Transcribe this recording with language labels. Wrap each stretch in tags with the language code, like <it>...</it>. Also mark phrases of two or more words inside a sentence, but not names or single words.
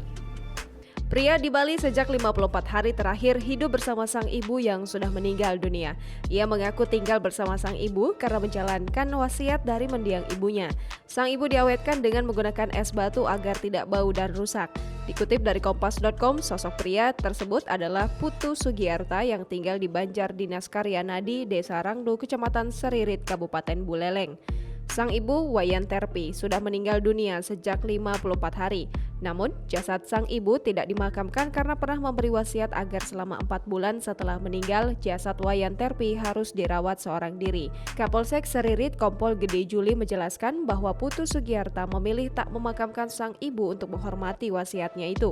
<id>Pria di Bali sejak 54 hari terakhir hidup bersama sang ibu yang sudah meninggal dunia. Ia mengaku tinggal bersama sang ibu karena menjalankan wasiat dari mendiang ibunya. Sang ibu diawetkan dengan menggunakan es batu agar tidak bau dan rusak. Dikutip dari kompas.com, sosok pria tersebut adalah Putu Sugiarta yang tinggal di Banjar Dinas Karyanadi, Desa Rangdu, Kecamatan Seririt, Kabupaten Buleleng. Sang ibu, Wayan Terpi, sudah meninggal dunia sejak 54 hari. Namun, jasad sang ibu tidak dimakamkan karena pernah memberi wasiat agar selama 4 bulan setelah meninggal, jasad Wayan Terpi harus dirawat seorang diri. Kapolsek Seririt Kompol Gede Juli menjelaskan bahwa Putu Sugiarta memilih tak memakamkan sang ibu untuk menghormati wasiatnya itu.</id>